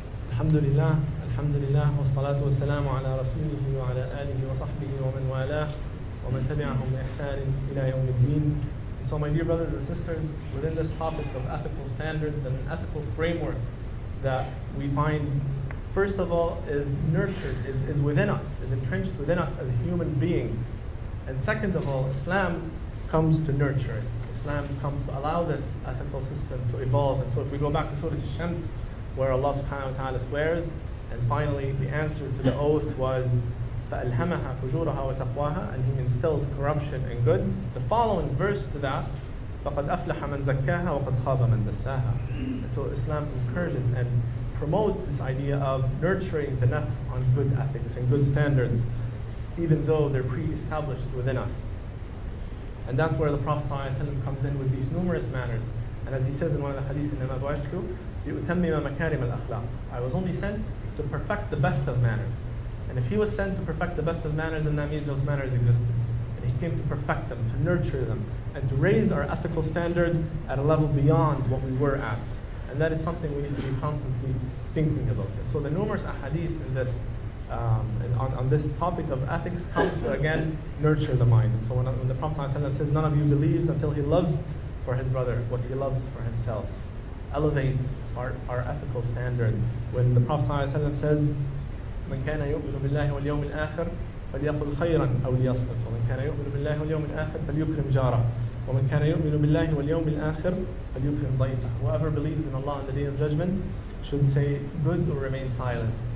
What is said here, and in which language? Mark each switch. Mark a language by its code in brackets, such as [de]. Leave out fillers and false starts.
[ar] الحمد لله والصلاة والسلام على رسوله وعلى آله وصحبه ومن والاه ومن تبعهم بإحسان إلى يوم الدين. [en] And so my dear brothers and sisters, within this topic of ethical standards and an ethical framework that we find, first of all, is nurtured, is within us, is entrenched within us as human beings. And second of all, Islam comes to nurture it. Islam comes to allow this ethical system to evolve. And so if we go back to Surah Al-Shams, where Allah subhanahu wa ta'ala swears, and finally the answer to the oath was [ar] فَأَلْهَمَهَا فُجُورَهَا وَتَقْوَاهَا, [en] and He instilled corruption and good. The following verse to that, [ar] فَقَدْ أَفْلَحَ مَنْ زَكَّاهَا وَقَدْ خَابَ مَنْ دَسَّاهَا. [en] And so Islam encourages and promotes this idea of nurturing the nafs on good ethics and good standards, even though they're pre-established within us. And that's where the Prophet ﷺ comes in with these numerous manners. And as he says in one of the hadiths, [ar] إِنَّمَا بُعِثْتُ لِأُتَمِّمَ مَكَارِمَ الْأَخْلَاقِ. [en] I was only sent to perfect the best of manners. And if He was sent to perfect the best of manners, then that means those manners existed. And He came to perfect them, to nurture them, and to raise our ethical standard at a level beyond what we were at. And that is something we need to be constantly thinking about. And so the numerous ahadith in this, on this topic of ethics come to again nurture the mind. And so when the Prophet ﷺ says, none of you believes until he loves for his brother what he loves for himself, elevates our ethical standard. When the Prophet ﷺ says, [ar] من كان يؤمن بالله واليوم الآخر فليقل خيرا أو ليصمت ومن كان يؤمن بالله واليوم الآخر فليكرم جاره. وَمَنْ كَانَ يُؤْمِنُ بِاللَّهِ وَالْيَوْمِ الْآخِرِ فَلْيُكْرِمْ ضَيْفَهُ. [en] Whoever believes in Allah on the Day of Judgment should say good or remain silent.